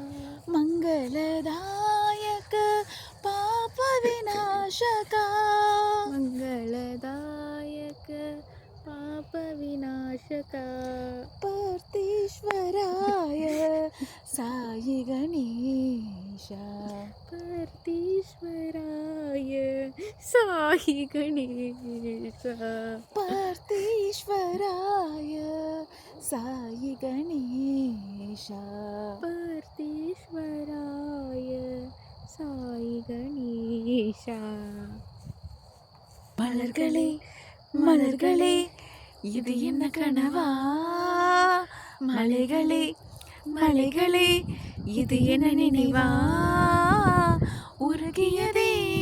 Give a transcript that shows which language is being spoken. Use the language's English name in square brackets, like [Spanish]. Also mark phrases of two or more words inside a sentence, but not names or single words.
[Sanskrit] मङ्गलदायक पापविनाशका मङ्गलदायक पाप विनाशका पार्थेश्वराय साई गणेश पार्थीश्वराय साई गणेशा पार्थेश्वराय साई गणेश पार्थीश्वराय साई गणेशा [Tamil] மலர்களே மலர்களே இது என்ன கனவா மலைகளே மலைகளே இது என்ன நினைவா உருகியதே